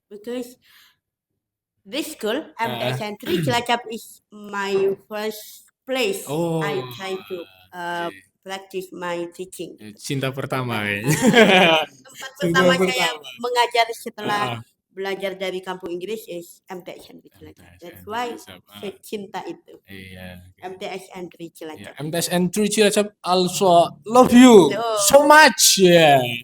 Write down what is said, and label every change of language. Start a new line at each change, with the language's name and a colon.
English: Because this school, MTSN 3 Cilacap is my first place. I try to practice my teaching.
Indonesian: Cinta pertama ya. Tempat pertama saya mengajar setelah belajar dari kampung Inggris is MTSN 3 Cilacap.
English: That's why
Indonesian: saya cinta itu. MTSN 3 Cilacap.
English: MTSN 3 Cilacap also love you so much ya.